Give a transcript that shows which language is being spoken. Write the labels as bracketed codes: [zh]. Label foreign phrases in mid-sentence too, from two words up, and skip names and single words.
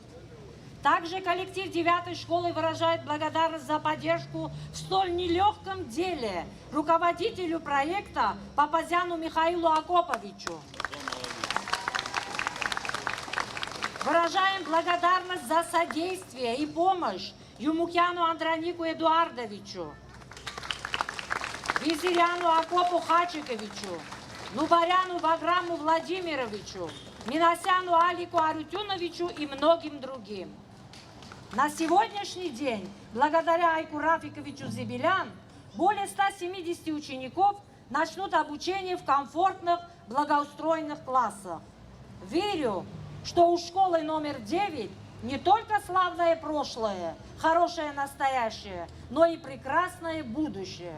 [ru] Также коллектив 9-й школы выражает благодарность за поддержку в столь нелегком деле руководителю проекта Папазяну Михаилу Акоповичу. Выражаем благодарность за содействие и помощь Юмукяну Андронику Эдуардовичу, Визиряну Акопу Хачиковичу, Нубаряну Ваграму Владимировичу, Минасяну Алику Арутюновичу и многим другим. На сегодняшний день, благодаря Айку Рафиковичу Зибелян, более 170 учеников начнут обучение в комфортных, благоустроенных классах. Верю, что у школы номер 9 не только славное прошлое, хорошее настоящее, но и прекрасное будущее.